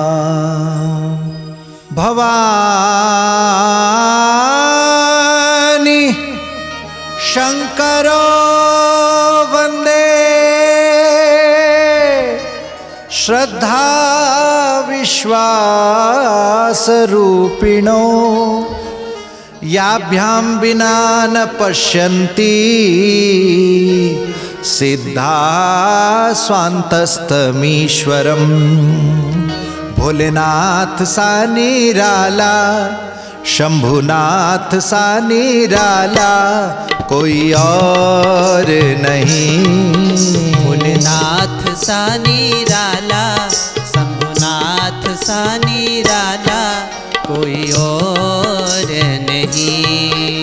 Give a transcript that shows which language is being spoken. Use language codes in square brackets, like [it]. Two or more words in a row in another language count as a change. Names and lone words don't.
[sa] भवानी शंकरो वंदे श्रद्धा विश्वास रूपिणो याभ्यां विना न पश्यन्ति सिद्धा स्वान्तस्तमीश्वरम्। [hi] भोलेनाथ सा निराला शंभुनाथ सा निराला कोई और नहीं। भोलेनाथ सा निराला शंभुनाथ सा निराला कोई और नहीं।